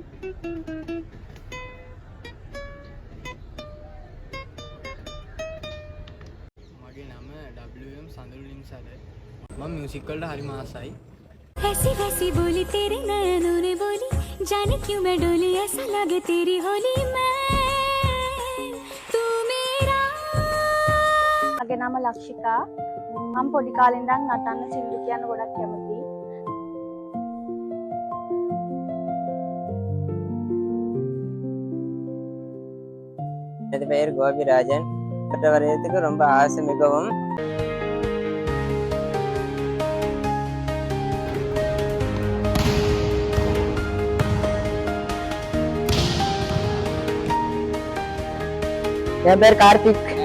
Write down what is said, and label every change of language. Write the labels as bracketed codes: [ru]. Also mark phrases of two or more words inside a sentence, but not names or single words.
[si] මගේ නම WM සඳරු ලින්සල. මම මියුසික් වලට හරි ආසයි. [hi] ऐसी वैसी बोली तेरे नयनों ने बोली जाने क्यों मैं डोली ऐसा लगे तेरी होली में तू मेरा. [si] මගේ නම ලක්ෂිකා. මම පොඩි කාලේ ඉඳන් නටන්න සින්දු කියන්න ගොඩක් කැමතියි. [ta] எனது பெயர் கோபிராஜன். மற்ற வரையத்துக்கு ரொம்ப ஆசை மிகவும். என் பேர் கார்த்திக்.